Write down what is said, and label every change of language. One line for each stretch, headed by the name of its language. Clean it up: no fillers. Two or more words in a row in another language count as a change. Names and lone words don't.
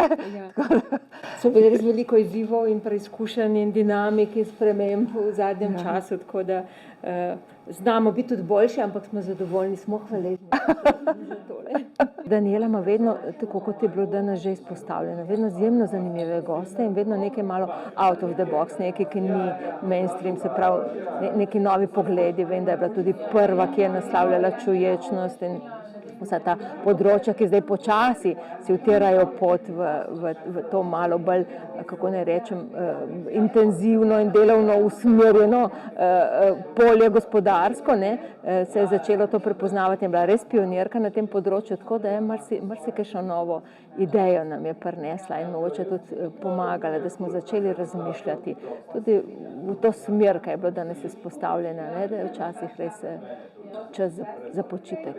Slovenian: So bili res veliko izzivov in preizkušenj in dinamik in sprememb v zadnjem času, tako da znamo biti tudi boljši, ampak smo zadovoljni, smo hvaležni za tole. Daniela ima vedno, tako kot je bilo danes že izpostavljeno, vedno izjemno zanimive goste in vedno nekaj malo
English: out of the box,
Slovenian: nekaj, ki ni mainstream, se pravi neki novi pogledi. Vem, da je bila tudi prva, ki je naslavljala čuječnost in vsa ta področja, ki zdaj počasi si utirajo pot v to malo bolj, kako naj rečem, intenzivno in delovno usmerjeno polje gospodarsko, ne, se je začelo to prepoznavati in bila res pionirka na tem področju, tako da je marsikajšno novo idejo nam je prinesla in mogoče tudi pomagala, da smo začeli razmišljati tudi v to smer, kaj je bilo danes izpostavljeno, ne, da je včasih res čas za počitek.